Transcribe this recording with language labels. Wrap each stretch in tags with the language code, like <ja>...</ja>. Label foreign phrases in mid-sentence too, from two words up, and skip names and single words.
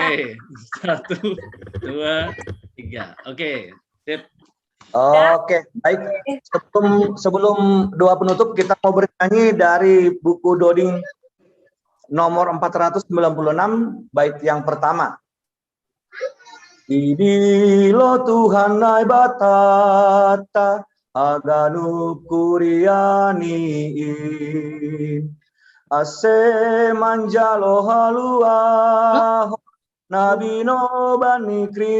<id>Oke, 1, 2, 3. Oke, sip. Oke, baik. Sebelum doa penutup, kita mau bernyanyi dari buku Doding nomor 496, bait yang pertama.</id> <bts>Idilo Tuhan nai batata aganu kurianiin ase manjalo halua nabi no bani</bts>